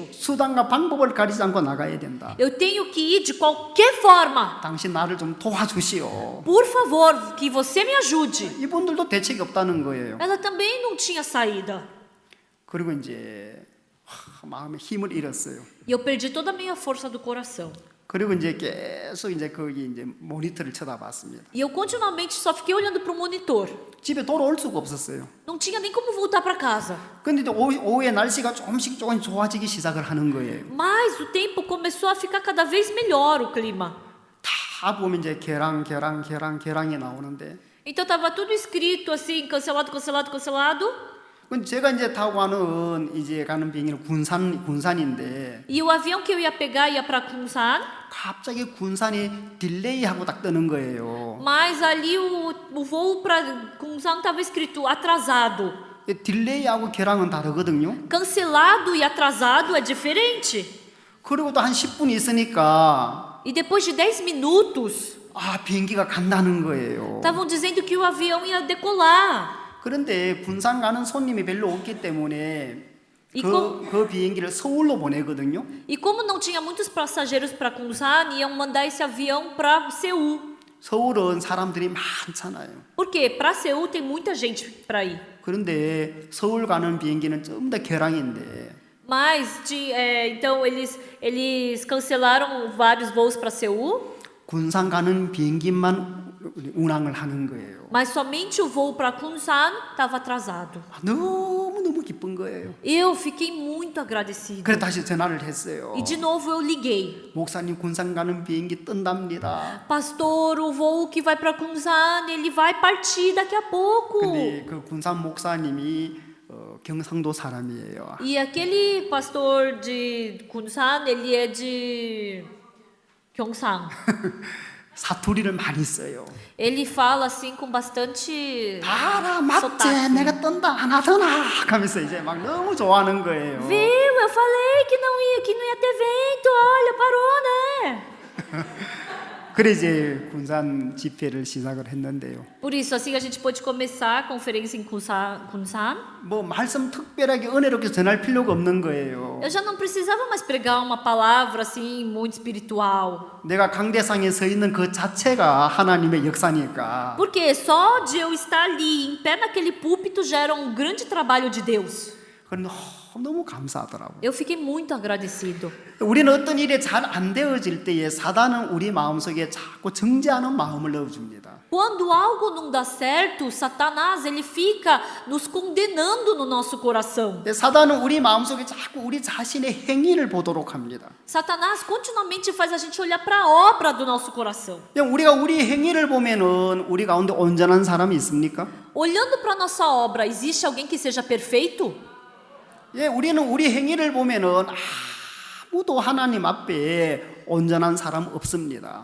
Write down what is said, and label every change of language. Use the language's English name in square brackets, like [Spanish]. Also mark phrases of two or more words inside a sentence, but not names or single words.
[Korean] 수단과 방법을 가리지 않고 나가야 된다. [Portuguese] Eu tenho que ir de qualquer forma. [Korean] 당신 나를 좀 도와주시오. [Portuguese] Por favor, que você me ajude. [Korean] 이분들도 대책이 없다는 거예요. [Portuguese] Ela também não tinha saída. [Korean] 그리고 이제 마음에 힘을 잃었어요. [Portuguese] E eu perdi toda a minha força do coração. [Korean] 그리고 이제 계속 이제 거기 이제 모니터를 쳐다봤습니다. [Portuguese] E eu continuamente só fiquei olhando para o monitor. [Korean] 집에 돌아올 수가 없었어요. [Portuguese] Não tinha nem como voltar para casa. [Korean] 근데 이제 오후에 날씨가 조금씩 좋아지기 시작을 하는 거예요. [Portuguese] Mas o tempo começou a ficar cada vez melhor, o clima. [Korean] 다 보면 이제 계랑이 나오는데, [Portuguese] Então estava tudo escrito assim, cancelado, cancelado, cancelado. [Korean] 근데 제가 이제 타고 가는 비행기는 군산인데, [Portuguese] E o avião que eu ia pegar ia para Kunsan. [Korean] 갑자기 군산이 딜레이하고 딱 뜨는 거예요. [Portuguese] Mas ali o voo para Kunsan estava escrito atrasado. [Korean] 딜레이하고 계랑은 다르거든요. [Portuguese] Cancelado e atrasado é diferente. [Korean] 그리고 또 한 10분 있으니까 [Portuguese] E depois de 10 minutos, [Korean] 비행기가 간다는 거예요. [Portuguese] estavam dizendo que o avião ia decolar. [Korean] 그런데 군산 가는 손님이 별로 없기 때문에 [Portuguese] E [Korean] 그 비행기를 서울로 보내거든요. [Portuguese] E como não tinha muitos passageiros para Kunsan, iam mandar esse avião para Seul. [Korean] 서울은 사람들이 많잖아요. [Portuguese] Por quê? Para Seul tem muita gente para ir. [Korean] 그런데 서울 가는 비행기는 좀 더 계량인데 [Portuguese] Mas então eles cancelaram vários voos para Seul, [Korean] 군산 가는 비행기만 운항을 하는 거예요. [Portuguese] mas somente o voo para Kunsan estava atrasado. [Korean] 너무 기쁜 거예요. [Portuguese] Eu fiquei muito agradecido. [Korean] 그래서 다시 전화를 했어요. [Portuguese] E de novo eu liguei. [Korean] 목사님 군산 가는 비행기 뜬답니다. [Portuguese] Pastor, o voo que vai para Kunsan, ele vai partir daqui a pouco. [Korean] 근데 그 군산 목사님이 경상도 사람이에요. [Portuguese] E aquele pastor de Kunsan, ele é de Gyeongsang. [Korean] 사투리를 많이 써요. [Portuguese] Ele fala assim com bastante [Korean] 알아 맞지? [Portuguese] sotaque. [Korean] 내가 뜬다 안 하더나 하면서 이제 막 너무 좋아하는 거예요. [Portuguese] Viu? Eu falei que não ia ter vento. Olha, parou, né? [Korean] 그래 이제 군산 집회를 시작을 했는데요. [Portuguese] Por isso, assim a gente pôde começar a conferência em Kunsan. [Korean] 뭐 말씀 특별하게 은혜롭게 전할 필요가 없는 거예요. [Portuguese] Eu já não precisava mais pregar uma palavra assim muito espiritual. [Korean] 내가 강대상에 서 있는 그 자체가 하나님의 역사니까. [Portuguese] Porque só de eu estar ali em pé naquele púlpito já era um grande trabalho de Deus. [Korean] 그런데 너무 감사하더라고요. [Portuguese] Eu fiquei muito agradecido. [Korean] 우리는 어떤 일이 잘 안 되어질 때에 사단은 우리 마음속에 자꾸 정죄하는 마음을 넣어줍니다. [Portuguese] Quando algo não dá certo, Satanás ele fica nos condenando no nosso coração. [Korean] 사단은 우리 마음속에 자꾸 우리 자신의 행위를 보도록 합니다. [Portuguese] Satanás continuamente faz a gente olhar para a obra do nosso coração. [Korean] 우리가 우리 행위를 보면은 우리 가운데 온전한 사람이 있습니까? [Portuguese] Olhando para nossa obra, existe alguém que seja perfeito? [Korean] 우리는 우리 행위를 보면은 아무도 하나님 앞에 온전한 사람 없습니다.